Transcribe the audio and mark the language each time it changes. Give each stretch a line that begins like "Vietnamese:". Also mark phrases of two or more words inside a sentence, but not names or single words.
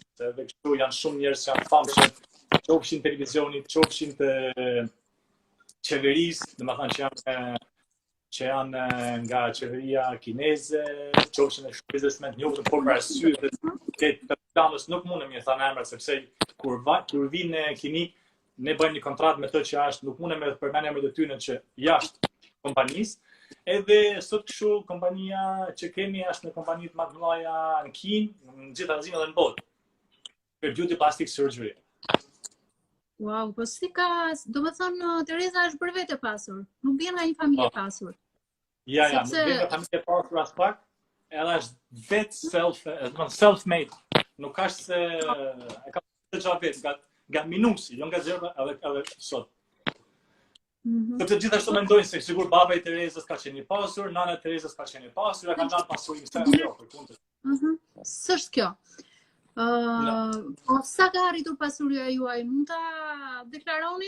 Albanian: Edhe këtu janë shumë njerëz që janë famshëm, qofshin televizionit, qofshin të qeverisë, domethënë që janë nga qeveria kineze, qofshin e biznesmen të njohur por për arsye të kapitalit nuk mundem të them emra sepse kur vinë në klinik ne bëjmë një kontratë me të që është, nuk mundem të përmend emrin e tyre që jashtë kompanisë. Edhe sot kështu kompania që kemi është në kompani të më të mëdha në Kinë, në gjithë Azinë dhe në botë.
English: Për beauty plastic surgery.
Albanian: Wow, po si ka, do të thonë Tereza është për vetë pasur, nuk vjen nga një familje pasur. Ja, nuk vjen nga familje pasur as pak, edhe është vetë self-made. Nuk ka se e ka të gjë vetë, nga minusi, jo nga zero edhe sot. Sepse gjithashtu mendojnë se sigur baba I Terezës ka qenë I pasur, nana e Terezës ka qenë I pasur, ka dhënë pasurinë se ajo për kundër. S'është kjo. Po sa ka arritur pasuria juaj, mund ta deklaroni?